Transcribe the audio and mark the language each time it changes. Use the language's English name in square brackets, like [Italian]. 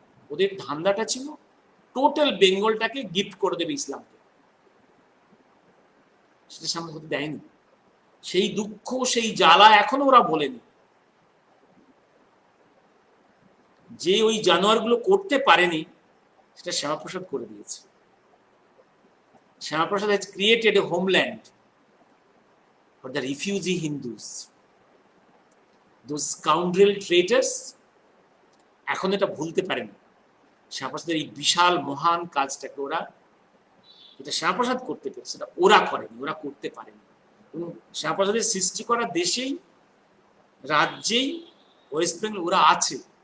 [Bangla] ওদের ধান্দাটা ছিল total বেঙ্গলটাকে gift করে দেবে ইসলামকে, সেটা সামনে হতে দেয়নি। সেই দুঃখ, সেই জ্বালা এখনো ওরা বলেনি। যে ওই জানোয়ারগুলো করতে পারেনি, সেটা শ্যামাপ্রসাদ করে দিয়েছে। [English] Shyamaprasad has created a homeland for the refugee Hindus. Those scoundrel traitors [Bangla] এখন এটা ভুলতে পারেনি। শ্যামাপ্রসাদের এই বিশাল মহান কাজটাকে ওরা, এটা শ্যামাপ্রসাদ করতে পেরেছে, সেটা ওরা করেনি, ওরা করতে পারেনি। এবং শ্যামাপ্রসাদের সৃষ্টি করা দেশেই, রাজ্যেই, ওয়েস্ট বেঙ্গল ওরা আছে।